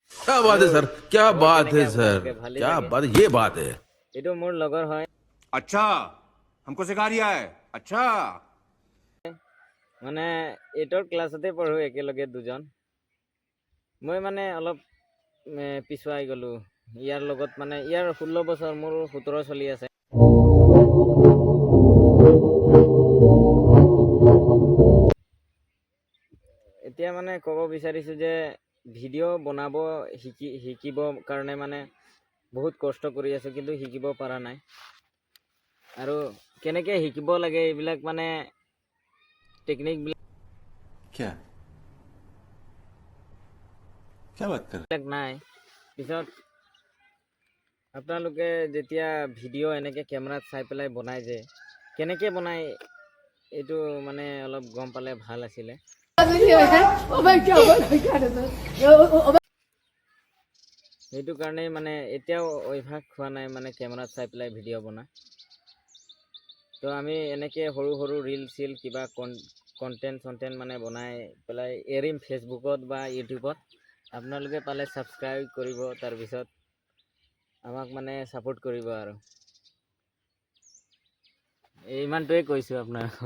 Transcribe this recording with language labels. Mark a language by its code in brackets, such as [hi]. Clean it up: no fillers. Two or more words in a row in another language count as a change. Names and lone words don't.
[hi] क्या बात है [as] আৰু [hi] सर, क्या [as] খবৰ [hi] बात [as] কেনেকে [hi] है सर, [as] আপোনালোকে ভালেই [hi] क्या [as] চাগে [hi] बात, ये बात है। [as] এইটো মোৰ লগৰ হয় [hi] अच्छा हमको सिखा रिया है अच्छा [as] মানে 8ৰ ক্লাছতে পঢ়ো একেলগে দুজন মই মানে অলপ পিছুৱাই গ'লো ইয়াৰ লগত মানে ইয়াৰ 16 বছৰ মোৰ 17 চলি আছে এতিয়া মানে ক'ব বিচাৰিছো যে ভিডিঅ' বনাব শিকিব কাৰণে মানে বহুত কষ্ট কৰি আছো কিন্তু শিকিব পৰা নাই আৰু কেনেকে শিকিব লাগে এইবিলাক মানে টেকনিক [hi] क्या क्या बात कर [as] বিলাক নাই পিছত আপোনালোকে যেতিয়া ভিডিঅ' এনেকে কেমেৰাত চাই পেলাই বনাই যে কেনেকে বনাই এইটো মানে অলপ গম পালে ভাল আছিলে সেইটো কাৰণে মানে এতিয়াও অভ্যাস হোৱা নাই মানে কেমেৰাত চাই পেলাই ভিডিঅ' বনা তো আমি এনেকে সৰু সৰু ৰিল চিল কিবা কণ্টেণ্ট মানে বনাই পেলাই এৰিম ফেচবুকত বা ইউটিউবত আপোনালোকে পালে ছাবস্ক্ৰাইব কৰিব তাৰপিছত আমাক মানে ছাপোৰ্ট কৰিব আৰু ইমানটোৱে কৈছোঁ আপোনাক